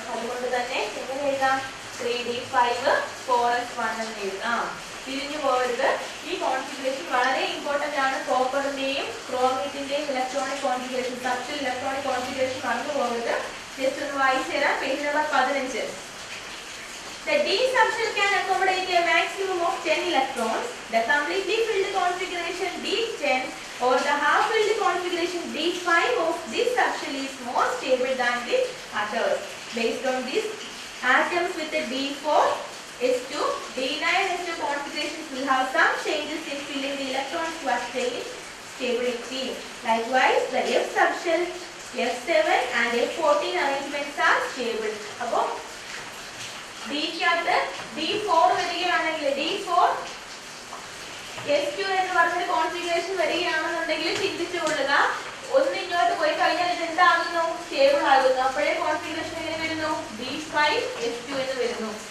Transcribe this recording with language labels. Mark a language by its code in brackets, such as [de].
[ml] അതുകൊണ്ട് തന്നെ എങ്ങനെ എഴുതാം? 3d5 4s1 എന്ന് എഴുതാം. തിരിഞ്ഞു പോകരുത്. ഈ കോൺഫിഗറേഷൻ വളരെ ഇമ്പോർട്ടന്റ് ആണ്. കോപ്പറിന്റെയും ക്രോമിയത്തിന്റെയും electronic configuration, subshell electronic configuration മറന്നു പോകരുത്. ജസ്റ്റ് ഒന്ന് വായിച്ചു തരാം. Page number 15. [en] The D subshell can accommodate a maximum of 10 electrons. The completely filled configuration D10 or the half-filled configuration D5 of this subshell is more stable than the others. Based on this, atoms with a D4S2, D9S2 configurations will have some changes in filling the electrons to attain stability. Likewise, the F subshell, F7 and F14 arrangements are stable. [ml] അപ്പോൾ D-ക്കകത്ത് D4 വരികയാണെങ്കിൽ D4 S2 എന്ന് പറഞ്ഞ configuration വരികയാണെന്നുണ്ടെങ്കിൽ ചിന്തിച്ചു കൊള്ളുക, ഒന്ന് ഇങ്ങോട്ട് പോയി കഴിഞ്ഞാൽ ഇത് എന്താകുന്നു, സ്റ്റേബിൾ ആകുന്നു. അപ്പോഴേ കോൺഫിഗറേഷൻ എങ്ങനെ വരുന്നു, D5S2 എന്ന് വരുന്നു.